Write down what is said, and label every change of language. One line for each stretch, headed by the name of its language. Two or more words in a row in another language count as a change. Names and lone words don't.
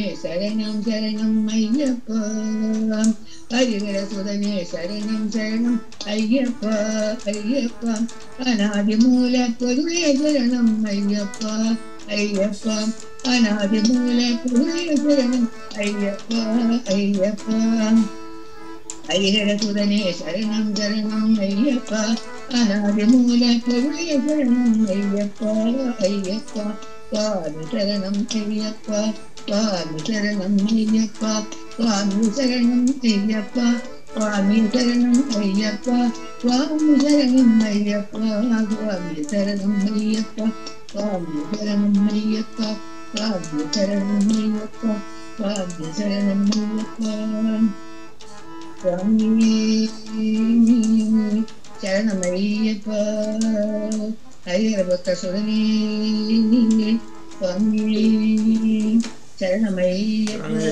Tamil: சரணம் சரணம் ஐயப்பா ஹரிஹர சுதனே சரணம் சரணம் ஐயப்பா ஐயப்பா அநாதி மூல பொருளே சரணம் ஐயப்பா ஐயப்பா அநாதி மூல பொருளே சரணம் ஐயப்பா ஐயப்பா ஹரிஹர சுதனே சரணம் சரணம் ஐயப்பா அநாதி மூல பொருளே சரணம் ஐயப்பா ஐயப்பா
Malayalam: സ്വാമി ശരണം അയ്യപ്പ സ്വാമി ശരണം അയ്യപ്പ സ്വാമി ശരണം അയ്യപ്പ സ്വാമി ശരണം അയ്യപ്പ സ്വാമി ശരണം അയ്യപ്പ സ്വാമി ശരണം അയ്യപ്പ സ്വാമി ശരണം അയ്യപ്പ സ്വാമി ശരണം അയ്യപ്പ സ്വാമി ശരണം അയ്യപ്പ സ്വാമി ശരണമയ്യപ്പ ഹരിഹരഭക്ത സുരനേ സ്വാമി ശരണമയ്യപ്പ